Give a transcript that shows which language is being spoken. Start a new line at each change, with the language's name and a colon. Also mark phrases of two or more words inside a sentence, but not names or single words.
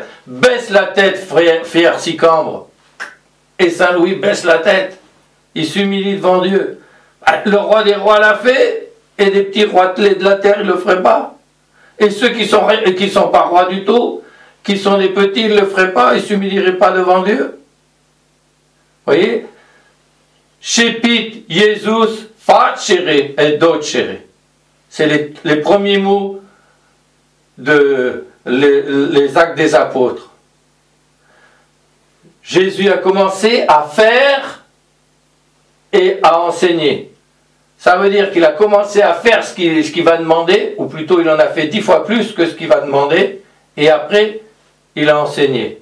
French: Baisse la tête, fier Sicambre. Et Saint-Louis baisse la tête, il s'humilie devant Dieu. Le roi des rois l'a fait, et des petits roitelets de la terre, ils ne le feraient pas. Et ceux qui sont pas rois du tout, qui sont des petits, ils ne le feraient pas, ils ne s'humilieraient pas devant Dieu. Vous voyez?
Latin: Shepit, Jesus, facere et docere.
French: C'est les premiers mots les actes des apôtres. Jésus a commencé à faire et à enseigner. Ça veut dire qu'il a commencé à faire ce qu'il va demander, ou plutôt il en a fait 10 fois plus que ce qu'il va demander, et après, il a enseigné.